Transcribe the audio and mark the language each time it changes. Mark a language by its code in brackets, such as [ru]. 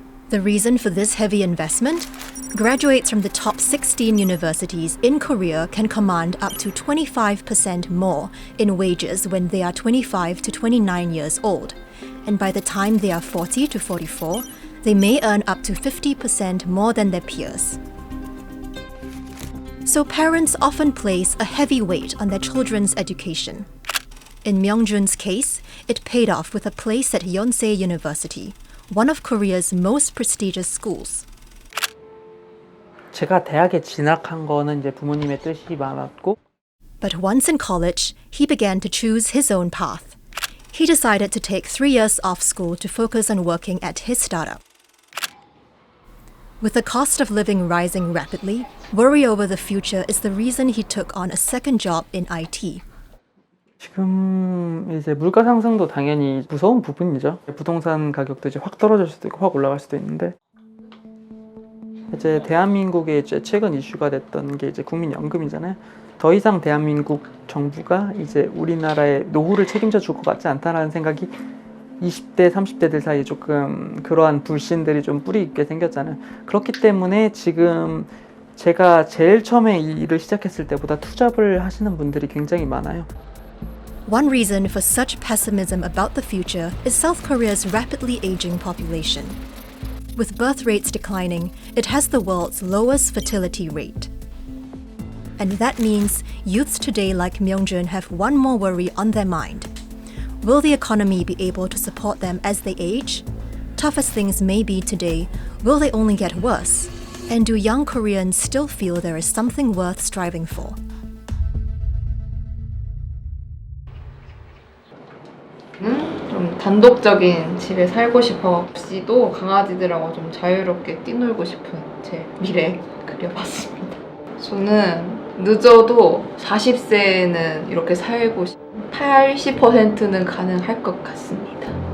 [en] The reason for this heavy investment? Graduates from the top 16 universities in Korea can command up to 25% more in wages when they are 25 to 29 years old, and by the time they are 40 to 44, they may earn up to 50% more than their peers. So parents often place a heavy weight on their children's education. In Myung-jun's case, it paid off with a place at Yonsei University, one of Korea's most prestigious schools. [ko] 제가 대학에 진학한 거는 이제 부모님의 뜻이 많았고, [en] But once in college, he began to choose his own path. He decided to take 3 years off school to focus on working at his startup. With the cost of living rising rapidly, worry over the future is the reason he took on a second job in IT. [ko] 지금 이제 물가 상승도 당연히 무서운 부분이죠. 부동산 가격도 이제 확 떨어질 수도 있고 확 올라갈 수도 있는데, 이제 대한민국의 이제 최근 이슈가 됐던 게 이제 국민연금이잖아요. 더 이상 대한민국 정부가 이제 우리나라의 노후를 책임져 줄 것 같지 않다라는 생각이 20대, 30대들 사이에 조금 그러한 불신들이 좀 뿌리 있게 생겼잖아요. 그렇기 때문에 지금 제가 제일 처음에 이 일을 시작했을 때보다 투잡을 하시는 분들이 굉장히 많아요. [en] One reason for such pessimism about the future is South Korea's rapidly aging population. With birth rates declining, it has the world's lowest fertility rate. And that means youths today like Myung-jun have one more worry on their mind. Will the economy be able to support them as they age? Tough as things may be today, will they only get worse? And do young Koreans still feel there is something worth striving for? [ko] 좀 단독적인 집에 살고 싶어. 없이도 강아지들하고 좀 자유롭게 뛰놀고 싶은 제 미래 그려봤습니다. 저는 늦어도 40세는 이렇게 살고 80%는 가능할 것 같습니다.